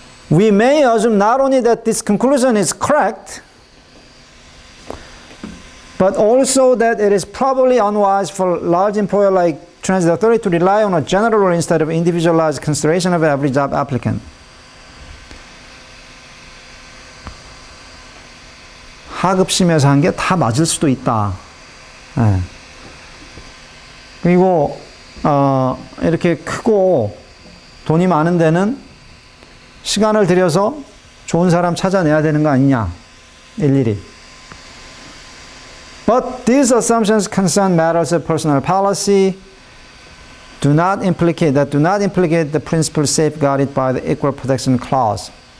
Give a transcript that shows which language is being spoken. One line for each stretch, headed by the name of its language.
English: We may assume not only that this conclusion is correct, but also that it is probably unwise for large employer like transit authority to rely on a general rule instead of individualized consideration of every job applicant.
Korean: 하급심에서 한 게 다 맞을 수도 있다. 네. 그리고 이렇게 크고 돈이 많은 데는 시간을 들여서 좋은 사람 찾아내야 되는 거 아니냐, 일일이.
English: But these assumptions concern matters of personal policy, do not implicate the principle safeguarded by the Equal Protection Clause.